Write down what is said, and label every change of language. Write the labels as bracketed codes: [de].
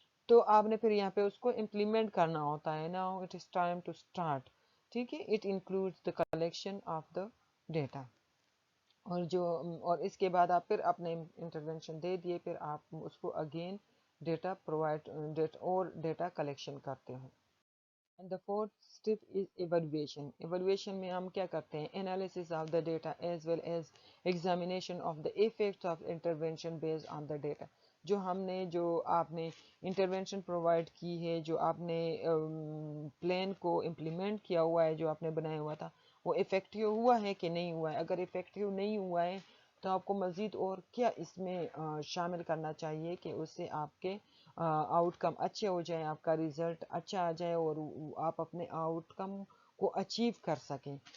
[ur] تو آپ نے پھر یہاں پہ اس کو امپلیمنٹ کرنا ہوتا ہے. [en] Now it is time to start. [ur] ٹھیک ہے. [en] It includes the collection of the data. [ur] اور اور اس کے بعد آپ پھر اپنے انٹروینشن دے دیے، پھر آپ اس کو اگین ڈیٹا پرووائڈ اور ڈیٹا کلیکشن کرتے ہو. [en] And the fourth step is evaluation. Evaluation [ur] میں ہم کیا کرتے ہیں؟ [en] Analysis of the data as well as examination of the effects of intervention based on the data. [ur] جو آپ نے انٹروینشن پرووائڈ کی ہے، جو آپ نے پلان کو امپلیمنٹ کیا ہوا ہے، جو آپ نے بنایا ہوا تھا، وہ افیکٹو ہوا ہے کہ نہیں ہوا ہے. اگر افیکٹو نہیں ہوا ہے تو آپ کو مزید اور کیا اس میں شامل کرنا چاہیے کہ اس سے آپ کے آؤٹ کم اچھے ہو جائیں، آپ کا ریزلٹ اچھا آ جائے اور آپ اپنے آؤٹ کم کو اچیو کر سکیں.